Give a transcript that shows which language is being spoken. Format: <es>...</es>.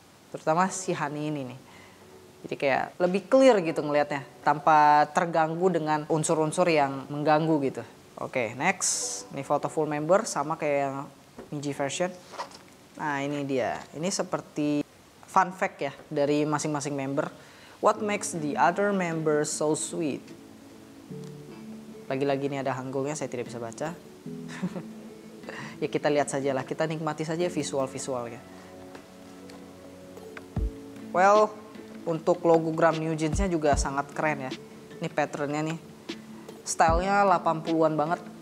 <id>Terutama si Honey ini nih. Jadi kayak lebih clear gitu ngelihatnya. Tanpa terganggu dengan unsur-unsur yang mengganggu gitu. Oke, next. Ini foto full member sama kayak yang Minji version. Nah ini dia. Ini seperti fun fact ya dari masing-masing member.</id> <en>What makes the other members so sweet?</en> <id>Lagi-lagi ini ada hanggulnya, saya tidak bisa baca. Ya kita lihat saja lah, kita nikmati saja visual-visualnya. Well, untuk logogram New Jeans-nya juga sangat keren ya. Ini patternnya nih. Stylenya 80-an banget.</id>